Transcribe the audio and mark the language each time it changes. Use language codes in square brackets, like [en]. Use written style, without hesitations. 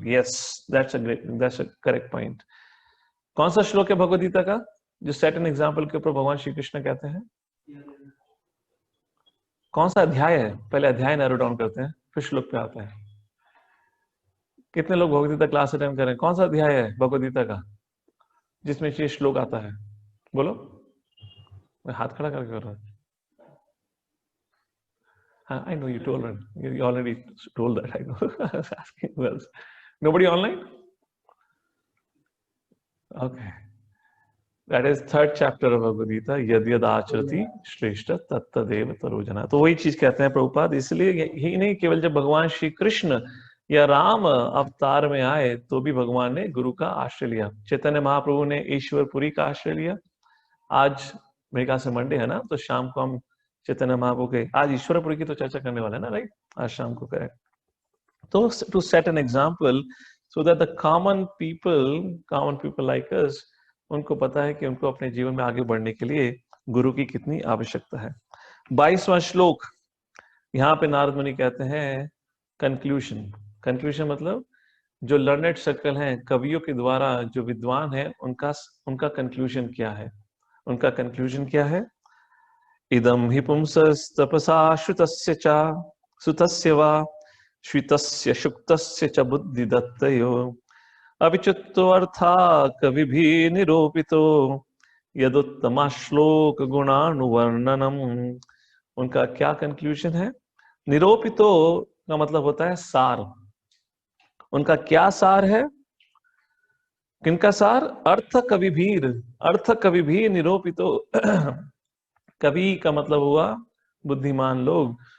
[en] Yes, that's a correct point. [hi] कौन सा श्लोक है भगवद गीता का जो [en] set an example [hi] के ऊपर भगवान श्री कृष्ण कहते हैं? कौन सा अध्याय है? पहले अध्याय नैरो डाउन करते हैं, फिर श्लोक पे आता है। कितने लोग भगवद गीता क्लास अटेंड कर रहे हैं? कौन सा अध्याय है भगवद गीता का जिसमें ये श्लोक आता है? बोलो। मैं हाथ खड़ा करके कर रहा हूँ। [en] I know you told her. You already told that. I know. I was asking who else. Nobody online? Okay. That is third chapter of Bhagavad Gita. [sa] यद यद आचरति श्रेष्ठ तत्तदेव तरोजना. [hi] तो वही चीज कहते हैं प्रभुपाद. इसलिए ही नहीं, केवल जब भगवान श्री कृष्ण या राम अवतार में आए तो भी भगवान ने गुरु का आश्रय लिया. चैतन्य महाप्रभु ने ईश्वरपुरी का आश्रय लिया. आज मेरे ख्याल से मंडे है ना, तो शाम को हम चैतन्य महाप्रभु के, आज ईश्वरपुरी की तो चर्चा करने वाले हैं ना, राइट? आज शाम को करें. तो [en] to set an example so that the common people like us, [hi] उनको पता है कि उनको अपने जीवन में आगे बढ़ने के लिए गुरु की कितनी आवश्यकता है. 22वां श्लोक, यहाँ पे नारद मुनि कहते हैं कंक्लूजन मतलब जो लर्नेड सर्कल हैं, कवियों के द्वारा जो विद्वान है, उनका कंक्लूजन क्या है. उनका कंक्लूजन क्या है? [sa] इदम हि पुंसस्तपसा श्रुतस्य च सुतस्य वा श्वितस्य शुक्तस्य च बुद्धिदत्तयो अविच्युतो अर्था कविभिः निरूपितो यदुत्तमा श्लोक गुणानुवर्णनम. [hi] उनका क्या कंक्लूजन है? निरूपितो का मतलब होता है सार. उनका क्या सार है? किनका सार? [sa] अर्थ कविभिः निरूपितो. [hi] कवि का मतलब हुआ बुद्धिमान लोग.